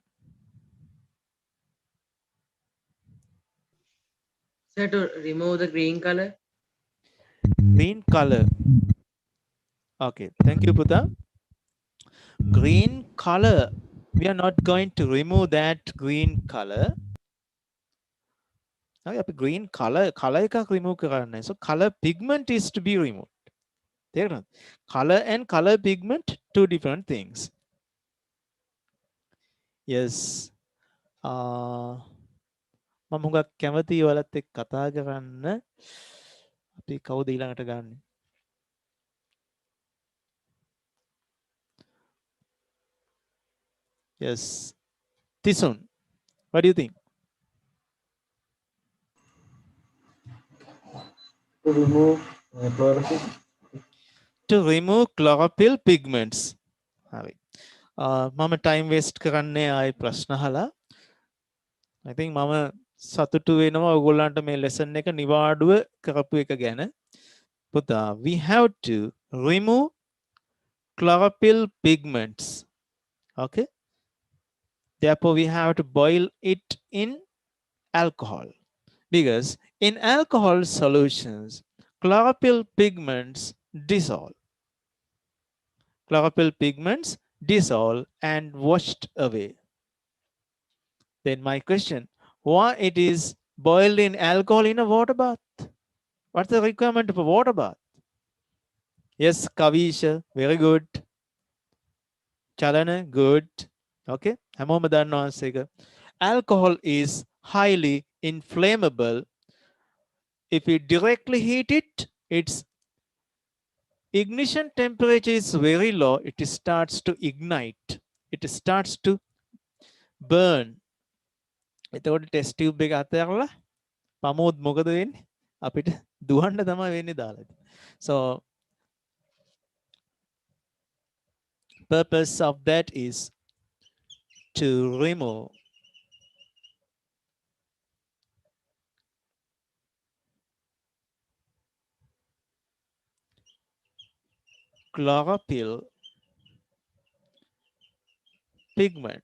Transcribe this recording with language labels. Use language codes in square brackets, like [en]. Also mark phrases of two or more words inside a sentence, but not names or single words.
[en] So to remove the green color. Green color. Okay, thank you, Puta. Green color. We are not going to remove that green color. [si] Okay, [en] green color [si] එකක් remove කරන්න. [en] So color pigment is to be removed. [si] තේරෙනවද? [en] Color and color pigment, 2 different things. Yes. [si] මම හුඟක් කැමති ඔයාලත් එක්ක කතා කරන්න. අපි කවුද ඊළඟට ගන්නෙ? [en] Yes. Tisun, what do you think? To remove chlorophyll. To remove chlorophyll pigments. [si] හරි. මම [en] time waste [si] කරන්නේ ආයි ප්‍රශ්න අහලා. [en] I think [si] මම සතුටු වෙනවා ඔයගොල්ලන්ට මේ lesson එක නිවාඩුව කරපු එක ගැන. පුතා, [en] we have to remove chlorophyll pigments. Okay? Therefore, we have to boil it in alcohol. Because in alcohol solutions, chlorophyll pigments dissolve. Chlorophyll pigments dissolve and washed away. Then my question, why it is boiled in alcohol in a water bath? What's the requirement of a water bath? Yes, Kavisha, very good. Chalana, good. [si] Okay, හැමෝම දන්නවා ඒක. [en] Alcohol is highly inflammable. If you directly heat it, its ignition temperature is very low. It starts to ignite. It starts to burn. [si] එතකොට ටෙස්ට් ටියුබ් එක අතහැරලා පමෝත් මොකද වෙන්නේ? අපිට දුවන්න තමයි වෙන්නේ දාලා. [en] So purpose of that is to remove chlorophyll pigment.